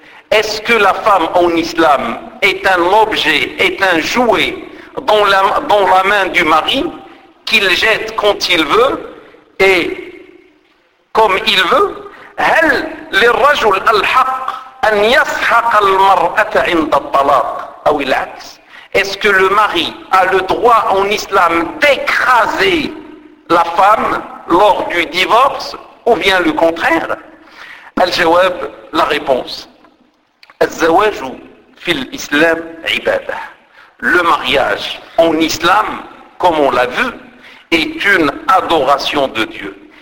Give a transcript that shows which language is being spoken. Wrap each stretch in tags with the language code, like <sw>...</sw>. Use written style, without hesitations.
<fr>Est-ce que la femme en islam est un objet, est un jouet dans la main du mari qu'il jette quand il veut et comme il veut?</fr> <ar>هل للرجل الحق أن يسحق المرأة عند الطلاق أو العكس.</ar> <fr>Est-ce que le mari a le droit en islam d'écraser la femme lors du divorce ou bien le contraire?</fr> <ar>Al-Jawab,</ar> <fr>la réponse.</fr> <ar>Al-Zawajou fil islam ibadah.</ar> <fr>Le mariage en islam, comme on l'a vu, est une adoration de Dieu.</fr>